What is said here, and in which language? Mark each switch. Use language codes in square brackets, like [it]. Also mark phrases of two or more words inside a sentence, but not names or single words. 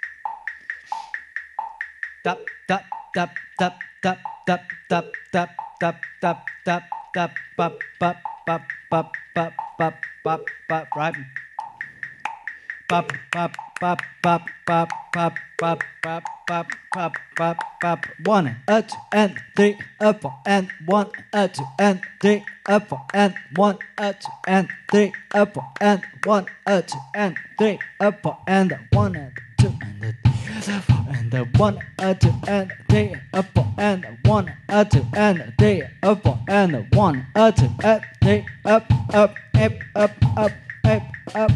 [en] Tap tap tap tap tap tap tap tap tap tap tap tap pop pop pop pop pop pop pop pop right. Pop pop pop pop pop pop pop pop pop pop pop pop 1 2 and 3 up and 1 2 and 3 up and 1 2 and 3 up and 1 2 and 3 up and 1 and 2 and the 1 2 and 3 up and 1 2 and 3 up and 1 2 and 3 up up up.